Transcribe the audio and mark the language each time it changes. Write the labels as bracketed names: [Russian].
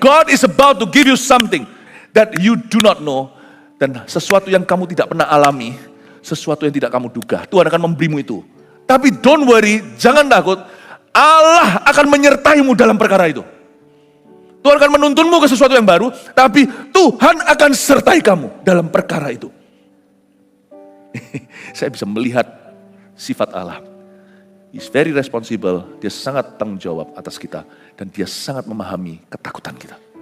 [English] God is about to give you something that you do not know. [Indonesian] Dan sesuatu yang kamu tidak pernah alami, sesuatu yang tidak kamu duga. Tuhan akan memberimu itu. Tapi [English] don't worry, [Indonesian] jangan takut. Allah akan menyertaimu dalam perkara itu. Tuhan akan menuntunmu ke sesuatu yang baru, tapi Tuhan akan sertai kamu dalam perkara itu. Saya bisa melihat sifat Allah. [English] He's very responsible, [Indonesian] dia sangat tanggung jawab atas kita, dan dia sangat memahami ketakutan kita.